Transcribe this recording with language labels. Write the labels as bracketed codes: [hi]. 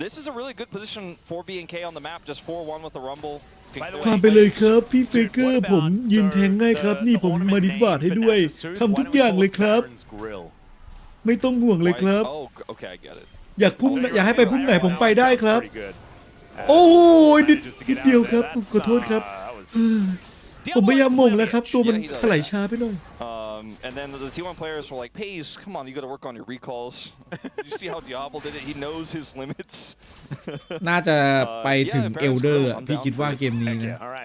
[en] This is a really good position for B&K on the map. Just 4-1 with the Rumble. [th] ทำไปเลยครับพี่เฟเกอร์ผมยืนแทงง่ายครับนี่ผมมาดิบาทให้ด้วยทำทุกอย่างเลยครับไม่ต้องห่วงเลยครับอยากให้ไปพุ่มไหนผมไปได้ครับ โอ้ยนิดเดียวครับผมขอโทษครับผมพยายามมงแล้วครับตัวมันถลายช้าไปหน่อย [en] And then the T1 players were like, Pace, come on, you got to work on your recalls. You see how Diablo did it? He knows his limits. [th] น่าจะไปถึงเอลเดอร์พี่คิดว่าเกมนี้นะ